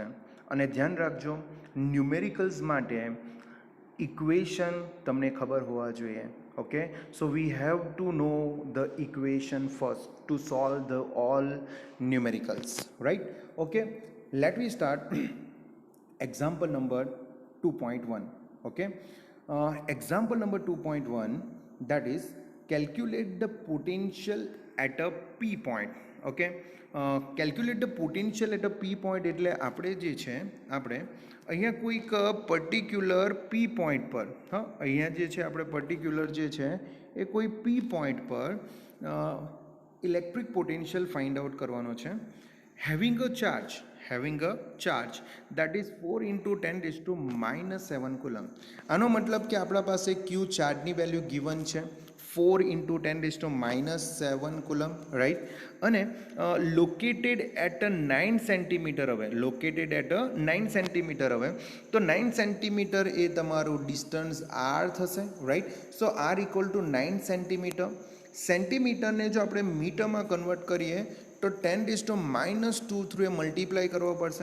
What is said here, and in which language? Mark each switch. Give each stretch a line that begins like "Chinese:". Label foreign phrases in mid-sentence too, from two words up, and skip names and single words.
Gujarati: અને ધ્યાન રાખજો, ન્યુમેરિકલ્સ માટે ઇક્વેશન તમને ખબર હોવા જોઈએ.
English: Okay, so we have to know the equation first to solve the all numericals, right? Okay, let we start example number 2.1. okay, example number 2.1, that is calculate the potential at a p point.
Gujarati: okay,
English: calculate the potential at a p point
Gujarati: એટલે આપણે જે છે આપણે અહીંયા કોઈક
English: particular p point
Gujarati: પર અહીંયા જે છે આપણે પર્ટિક્યુલર જે છે એ કોઈ
English: p point
Gujarati: પર
English: electric potential find out
Gujarati: કરવાનો છે.
English: having a charge that is 4 into 10 raised to -7 coulomb.
Gujarati: આનો મતલબ કે આપણા પાસે q ચાર્જની
English: value given
Gujarati: છે
English: 4 into 10 raised to -7 coulomb,
Gujarati: રાઈટ? અને
English: located at 9 centimeter
Gujarati: હવે
English: located at 9 centimeter
Gujarati: હવે તો 9 સેન્ટીમીટર એ તમારું ડિસ્ટન્સ r થશે, રાઈટ?
English: So r equal to 9 centimeter.
Gujarati: સેન્ટીમીટરને જો આપણે મીટરમાં કન્વર્ટ કરીએ તો 10⁻² થ્રુ એ મલ્ટીપ્લાય કરવો પડશે.